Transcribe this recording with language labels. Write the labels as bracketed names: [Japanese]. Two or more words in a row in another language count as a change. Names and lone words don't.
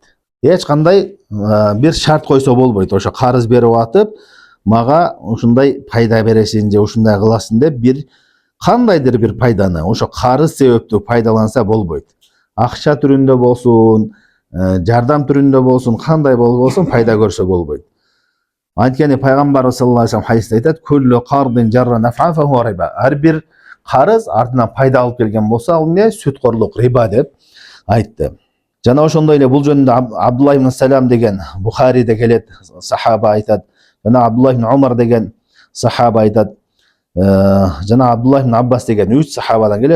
[Kyrgyz] Эч кандай бир шарт койсо болбойт. Ошо карыз берип атып, мага ушундай пайда бересиң же ушундай кыласың деп бир кандайдыр бир пайданы ошо карыз себептүү пайдаланса болбойт. Акча түрүндө болсун, жардам түрүндө болсун, кандай болбосун пайда көрсө болбойт. Анткени пайгамбарыбыз [Arabic] صلى الله عليه وسلم [Kyrgyz] хадисте айтат: [Arabic] "كل قرض جر نفعا فهو ربا." [Kyrgyz] Ар бир карыз артынан пайда алып келген болсо, ал эмне? Сүткорлук, риба деп айтты. Жана ошондой эле бул жөнүндө Абдулла ибн Салам деген Бухариде келет, сахаба айтат. Жана Абдулла ибн Умар деген сахаба айтат. Жана Абдулла ибн Аббас деген 3 сахабадан келет.